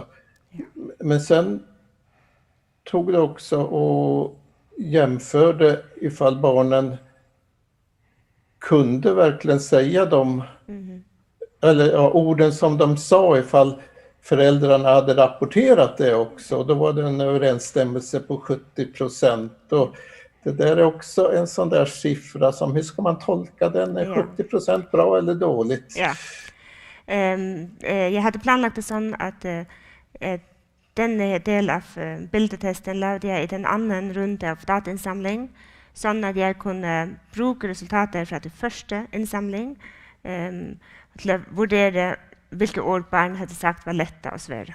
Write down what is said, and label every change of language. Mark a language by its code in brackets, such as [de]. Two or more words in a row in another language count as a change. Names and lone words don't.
[sv] Men sen tog det också och jämförde ifall barnen kunde verkligen säga de eller orden som de sa, ifall föräldrarna hade rapporterat det också. Då var det en överensstämmelse på 70%. Och det där är också en sån där siffra som, hur ska man tolka den? Är 70% bra eller dåligt? Ja. Jag hade planlagt det sånn att den del av bildetesten [no] lagde jeg i den andre runde av datainnsamling, sånn at jeg kunne bruke resultater fra det første innsamling til å vurdere hvilke ord barn hadde sagt var lette og svære.